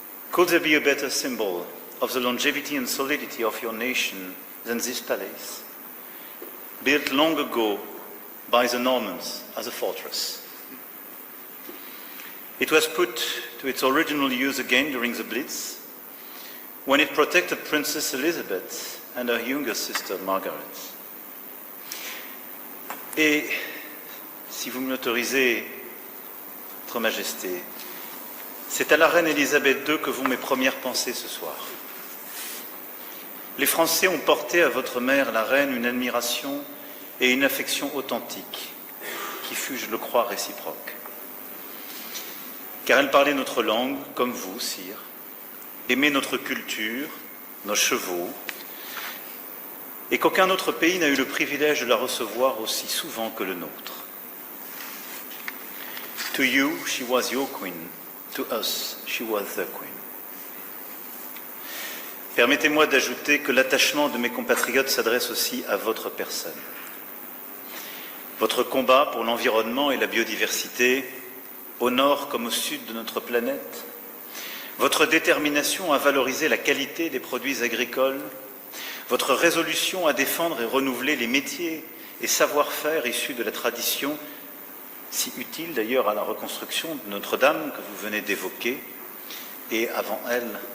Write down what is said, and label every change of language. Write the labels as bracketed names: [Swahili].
[English] Could there be a better symbol of the longevity and solidity of your nation than this palace, built long ago by the Normans as a fortress? It was put to its original use again during the Blitz, when it protected Princess Elizabeth and her younger sister Margaret. [French] Et, si vous me l'autorisez, Votre Majesté, c'est à la reine Elisabeth II que vont mes premières pensées ce soir. Les Français ont porté à votre mère, la reine, une admiration et une affection authentique, qui fut, je le crois, réciproque. Car elle parlait notre langue, comme vous, sire, aimait notre culture, nos chevaux, et qu'aucun autre pays n'a eu le privilège de la recevoir aussi souvent que le nôtre. [English] To you, she was your queen. To us, she was the queen. [French] Permettez-moi d'ajouter que l'attachement de mes compatriotes s'adresse aussi à votre personne. Votre combat pour l'environnement et la biodiversité, au nord comme au sud de notre planète, votre détermination à valoriser la qualité des produits agricoles, votre résolution à défendre et renouveler les métiers et savoir-faire issus de la tradition, si utile d'ailleurs à la reconstruction de Notre-Dame que vous venez d'évoquer, et avant elle,